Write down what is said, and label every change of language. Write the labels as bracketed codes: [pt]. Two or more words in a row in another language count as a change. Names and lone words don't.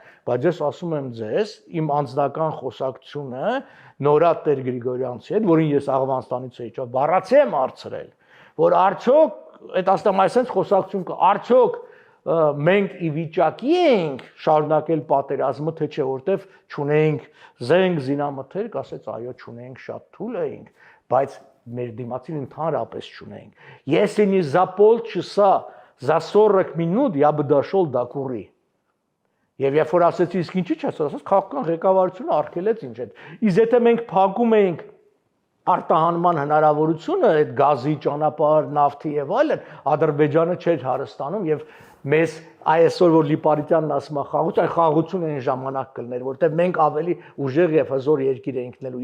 [hy] բայց ես ասում եմ ձեզ, իմ անձնական խոսակցությունը Նորա Տեր Գրիգորյանցի հետ, որին ես Աղվանստանից էի, բառացի եմ արծրել, որ արդյոք այդ աստամ այսպես խոսակցություն կա, արդյոք մենք ի վիճակի ենք շարունակել պատերազմը, թե չէ, որտեվ չունենք զենք, զինամթերք, ասեց այո, չունենք, շատ թույլ էինք, բայց մեր դիմացին ընդհանրապես չունենք։ [ru] Если за полчаса, за 40 минут я бы дошел до Куры։ [hy] Եվ երբ որ ասեցի, իսկ ինչի՞ չես ասած, քաղաքական ղեկավարությունը արգելեց ինչ այդ։ Իսկ եթե մենք փակում ենք արտահանման հնարավորությունը այդ գազի ճանապարհ, նավթի եւ այլն, Ադրբեջանը չէր հարստանում եւ մեզ այսօր որ Լիպարիցյանն ասում է խաղաղություն, այն խաղաղությունը այն ժամանակ կլներ, որտեղ մենք ավելի ուժեղ եւ հզոր երկիր էինք լինելու